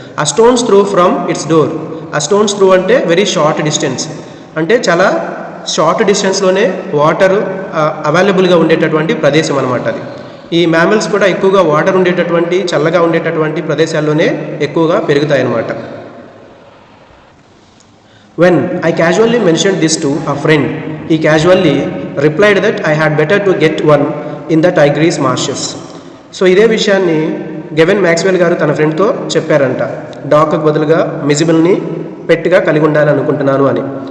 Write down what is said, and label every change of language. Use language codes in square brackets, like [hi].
[te] ఆ [en] stones throw from its door, [te] ఆ stones through అంటే వెరీ షార్ట్ డిస్టెన్స్, అంటే చాలా షార్ట్ డిస్టెన్స్లోనే వాటర్ అవైలబుల్గా ఉండేటటువంటి ప్రదేశం అనమాట అది. ఈ మ్యామల్స్ కూడా ఎక్కువగా వాటర్ ఉండేటటువంటి, చల్లగా ఉండేటటువంటి ప్రదేశాల్లోనే ఎక్కువగా పెరుగుతాయి అన్నమాట. [en] When I casually mentioned this to a friend, he casually replied that I had better to get one in the Tigris marshes. [te] ఇదే విషయాన్ని గెవెన్ మ్యాక్స్వెల్ గారు తన ఫ్రెండ్తో చెప్పారంట, డాగ్కి బదులుగా మిజిబుల్ని పెట్గా కలిగి ఉండాలనుకుంటున్నాను అని.